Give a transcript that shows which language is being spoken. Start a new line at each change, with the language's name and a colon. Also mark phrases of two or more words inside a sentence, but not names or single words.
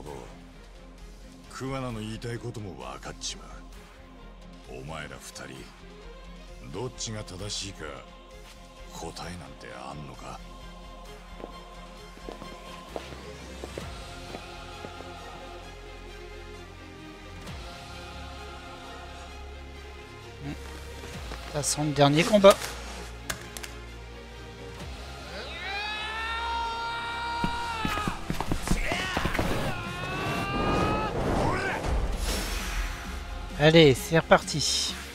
Japanese: クワナの言いたいことも分かっちまう。お前ら二人、どっちが正しいか答えなんてあんのか。
French: Ça sent le dernier combat. Allez, c'est reparti.